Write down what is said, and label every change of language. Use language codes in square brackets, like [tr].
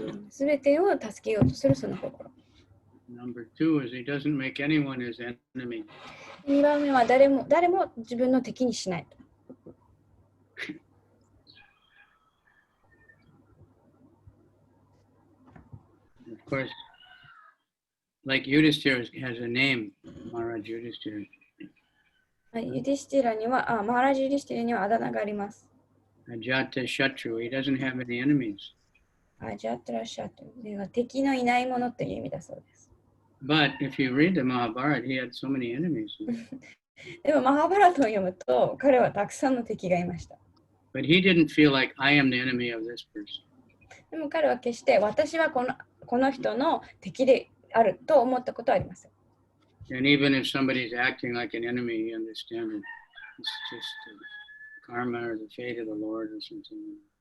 [ja] すべてを助けようとするその心。 [en] Number two is he doesn't make anyone his enemy. [ja] 2番目は誰も自分の敵にしないと。 [en] Of course, like Yudhishthira has a name, Maharaj Yudhishthira. [ja] ユディシティラには、マハラジユディシティラにはあだ名があります。 [en] Ajata Shatru, he doesn't have any enemies. [ja] アジャトラシャトルは敵のいないものという意味だそうです。 [en] But if you read the Mahabharata, he had so many enemies. [ja] でもマハバラトを読むと彼はたくさんの敵がいました。 [en] But he didn't feel like I am the enemy of this person. [ja] でも彼は決して私はこの人の敵であると思ったことはありません。 [en] And even if somebody's acting like an enemy, you understand it. It's just the karma or the fate of the Lord or something.